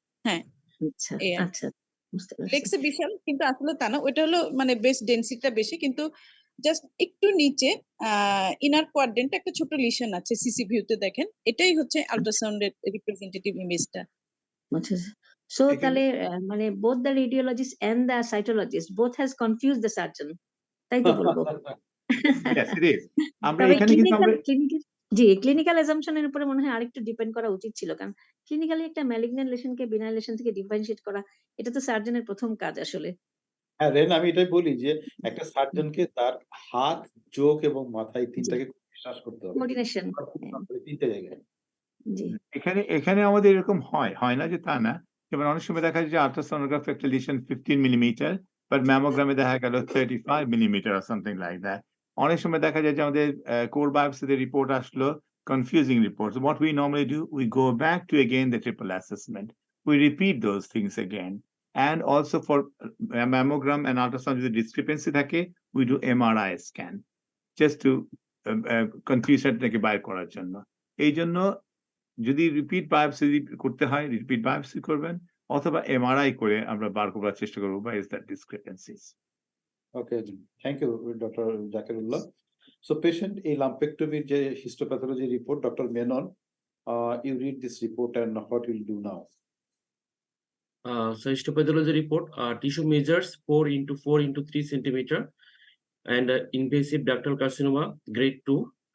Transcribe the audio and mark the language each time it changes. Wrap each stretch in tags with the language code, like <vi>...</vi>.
<bn>হ্যাঁ আচ্ছা, বুঝতে পারছি। লিখছে বিশাল, কিন্তু আসলে তা না, ওটা হলো মানে ব্রেস্ট ডেন্সিটিটা বেশি, কিন্তু জাস্ট একটু নিচে ইনার কোয়াড্রেন্টে একটা ছোট লিশন আছে সিসি ভিউতে, দেখেন এটাই হচ্ছে আল্ট্রাসাউন্ডের রিপ্রেজেন্টেটিভ ইমেজটা।</bn> <en>So</en> <bn>এখানে- তাহলে মানে</bn> <en>both the radiologist and the cytologist both has confused the surgeon,</en> <bn>তাই তো বলবো।</bn> <en>Yes, it is.</en> <bn>আমরা তবে এখানে কিন্তু আমরা ক্লিনিক্যাল অ্যাজাম্পশনের উপরে মনে হয় আরেকটু ডিপেন্ড করা উচিত ছিল, কারণ ক্লিনিক্যালি একটা ম্যালিগন্যান্ট লেশনকে বিনাইল লেশন থেকে ডিফারেনশিয়েট করা এটা তো সার্জনের প্রথম কাজ আসলে। হ্যাঁ রেন, আমি এটাই বলি যে একটা সার্জনকে তার হাত, চোখ এবং মাথায় তিনটাকে বিশ্বাস করতে হবে, কোঅর্ডিনেশন। তিনটে জায়গায়। জি এখানে আমাদের এরকম হয় না যে তা না, যেমন অনেক সময় দেখা যায় যে আল্ট্রাসোনোগ্রাফি একটা লিশন 15 মিলিমিটার, বাট ম্যামোগ্রামে দেখা গেল 35 millimetre</bn> <en>or something like that.</en> <bn>অনেক সময় দেখা যায় যে আমাদের কোর বায়োপসিতে রিপোর্ট আসলো</bn> <en>confusing reports. What we normally do, we go back to again the triple assessment. We repeat those things again. And also for mammogram and ultrasound, যদি discrepancy থাকে, we do MRI scan just to confusionটাকে</en> <bn>বাইর করার জন্য। এই জন্য যদি repeat biopsy করতে হয়, রিপিট বায়োপসি করবেন, অথবা এমআরআই করে আমরা বার করার চেষ্টা করবো বা is that discrepancies.</bn> <en>Okay, thank you doctor Zakirullah. So patient</en> <bn>এই লাম্পেক্টমির যে</bn> <en>Histopathology report, doctor Menon, you read this report and what you'll do now? So histopathology report, tissue measures 4 into 4 into 3 centimeter and invasive ductal carcinoma grade 2.</en>